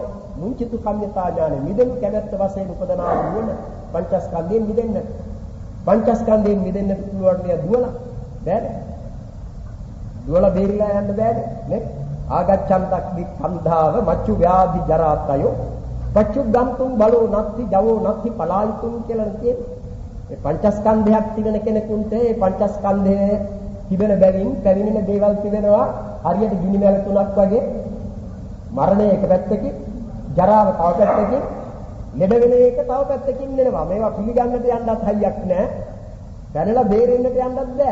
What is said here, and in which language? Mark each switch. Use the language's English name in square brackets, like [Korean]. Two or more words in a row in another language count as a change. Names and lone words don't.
[Pali] මුංචිත කම්යතා ඥානෙ [Sinhala] මිදෙන්න කැමැත්ත වශයෙන් උපදනා වුණ පංචස්කන්ධයෙන් මිදෙන්න. පංචස්කන්ධයෙන් මිදෙන්න පුළුවන් නෑ දුවලා. බෑනේ. දුවලා බේරිලා යන්න බෑනේ නේ. [Pali] ආගච්ඡන්තක් වික්ඛන්ධාව මච්චු ව්‍යාධි ජරාතයෝ පච්චුග්ගන්තුන් බලෝ නත්ති ජවෝ නත්ති පලායිතුන් [Sinhala] කියලා කියන්නේ. මේ පංචස්කන්ධයක් තිබෙන කෙනෙකුට ඒ පංචස්කන්ධයේ තිබෙන බැවින් පැමිණෙන දේවල් තිබෙනවා. හරියට ගිනි මැල තුනක් වගේ. මරණය එක පැත්තකින්, ජරාව තව පැත්තකින්, ලෙඩ වෙන එක තව පැත්තකින් එනවා. මේවා පිළිගන්නට යන්නත් හයියක් නැහැ. දැනලා බේරෙන්නට යන්නත් බෑ.